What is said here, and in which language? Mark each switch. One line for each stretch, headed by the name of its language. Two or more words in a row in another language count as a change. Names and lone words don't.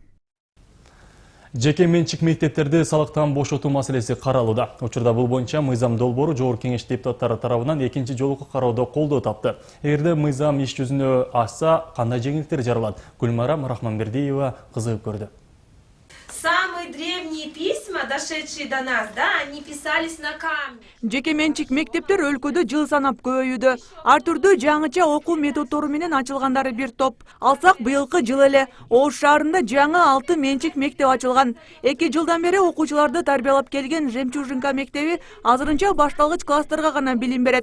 Kyrgyz: Жеке менчик мектептерди салыктан бошотуу маселеси каралууда. Учурда бул боюнча мыйзам долбоору жогорку кеңеш депутаттары тарабынан экинчи жолку кароодо колдоо тапты. Эгерде мыйзам иш жүзүнө ашса, кандай жеңилдиктер жаралат? Гүлмарам Рахманбердиева кызыгып көрдү.
Russian: Самые древние письма, дошедшие до нас, да, они писались на камне.
Kyrgyz: Жеке менчик мектептер өлкөдө жыл санап көбөйүүдө. Ар түрдүү жаңыча окуу методдору менен ачылгандары бир топ. Алсак быйылкы жыл эле Ош шаарында жаңы 6 менчик мектеп ачылган. 2 жылдан бери окуучуларды тарбиялап келген Жемчужинка мектеби азырынча башталгыч класстарга гана билим берет.